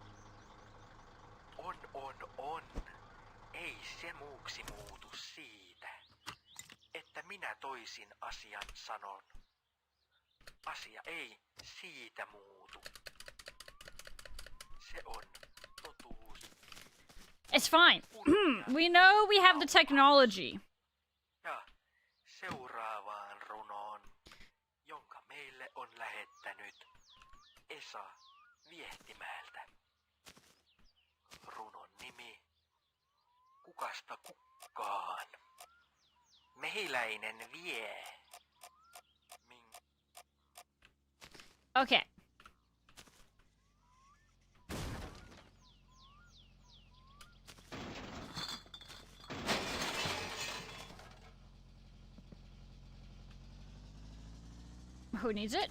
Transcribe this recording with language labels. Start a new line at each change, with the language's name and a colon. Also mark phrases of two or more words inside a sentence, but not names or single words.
Finnish: On. Ei se muuksi muutu siitä, että minä toisin asian sanon. asia ei siitä muutu. Se on totuus.
English: It's fine. We know we have the technology.
Finnish: Ja seuraavaan runoon, jonka meille on lähettänyt Esa Viehtimäeltä. Runon nimi Kukasta kukkaan. Mehiläinen vie.
English: Okay. Who needs it?